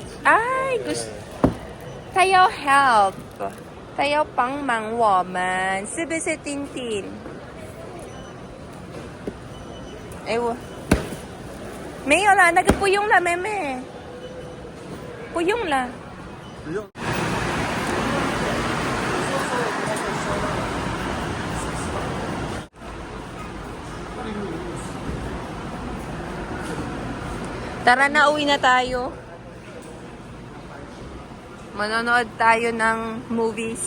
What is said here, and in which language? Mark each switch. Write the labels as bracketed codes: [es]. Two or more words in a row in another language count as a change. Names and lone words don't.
[zh] 哎，不是，他要 help， 他要帮忙我们，是不是丁丁？哎，我没有啦，那个不用了，妹妹。不用了。不用。 [tl] Tara na, uwi na tayo. Manonood tayo ng movies.